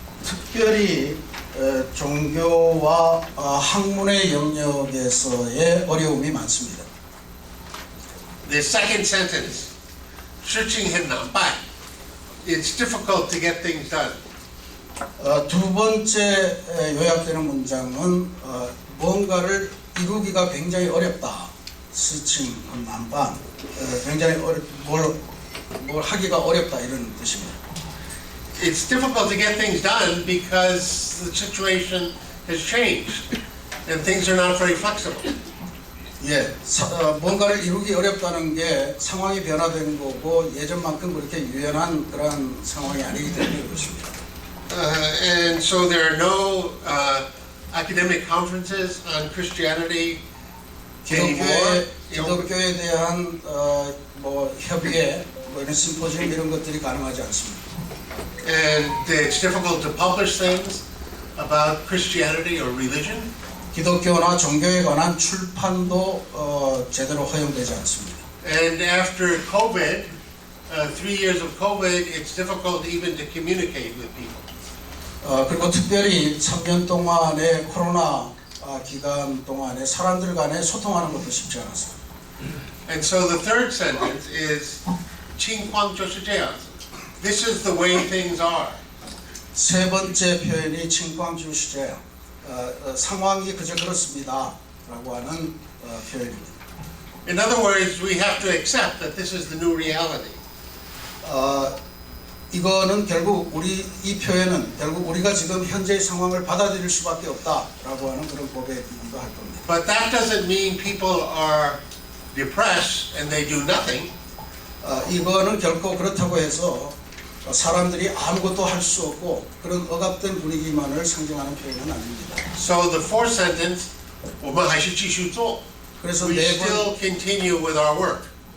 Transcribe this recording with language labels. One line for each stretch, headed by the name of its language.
Korean: 특별히 종교와 학문의 영역에서의 어려움이 많습니다.
English: The second sentence,
Chinese: 事情很难办.
English: It's difficult to get things done.
Korean: 두 번째 요약되는 문장은 뭔가를 이루기가 굉장히 어렵다.
Chinese: 事情很难办.
Korean: 굉장히 뭘 하기가 어렵다 이런 뜻입니다.
English: It's difficult to get things done because the situation has changed and things are not very flexible.
Korean: 예, 뭔가를 이루기 어렵다는 게 상황이 변화된 거고 예전만큼 그렇게 유연한 그런 상황이 아니기 때문에 그렇습니다.
English: And so there are no academic conferences on Christianity anymore.
Korean: 기독교에 대한 뭐 협의회, 뭐 이런 심포지엄 이런 것들이 가능하지 않습니다.
English: And it's difficult to publish things about Christianity or religion.
Korean: 기독교나 종교에 관한 출판도 제대로 허용되지 않습니다.
English: And after COVID, 3 years of COVID, it's difficult even to communicate with people.
Korean: 그리고 특별히 3년 동안의 코로나 기간 동안에 사람들 간에 소통하는 것도 쉽지 않았어요.
English: And so the third sentence is
Chinese: 情况就是这样子.
English: This is the way things are.
Korean: 세 번째 표현이 칭광주시제요. 상황이 그저 그렇습니다라고 하는 표현입니다.
English: In other words, we have to accept that this is the new reality.
Korean: 이거는 결국 이 표현은 결국 우리가 지금 현재의 상황을 받아들일 수밖에 없다라고 하는 그런 고백이기도 할 겁니다.
English: But that doesn't mean people are depressed and they do nothing.
Korean: 이거는 결코 그렇다고 해서 사람들이 아무것도 할 수 없고 그런 억압된 분위기만을 상징하는 표현은 아닙니다.
English: So the fourth sentence,
Chinese: 我们还是继续做.
Korean: 그래서
English: We still continue with our work.